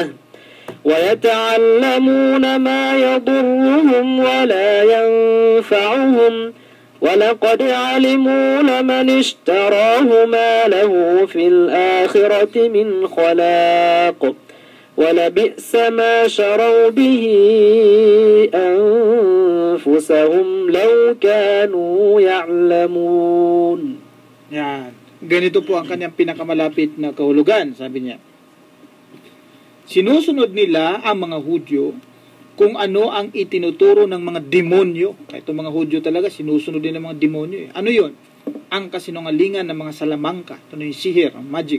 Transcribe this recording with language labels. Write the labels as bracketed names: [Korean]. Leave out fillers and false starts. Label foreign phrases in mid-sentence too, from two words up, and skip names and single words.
[Arabic] ويتعلمون ما يضرهم ولا ينفعهم ولقد علموا لمن اشتراه ما له في الآخرة من خلاق ولبئس ما شروا به أنفسهم لو كانوا يعلمون. [Filipino] Yan. Ganito po ang kanyang pinakamalapit na kahulugan, sabi niya. Sinusunod nila ang mga Hudyo kung ano ang itinuturo ng mga demonyo. Ito mga Hudyo talaga, sinusunod din ng mga demonyo. Ano yun? Ang kasinungalingan ng mga salamangka. Ito na yung sihir, ang magic.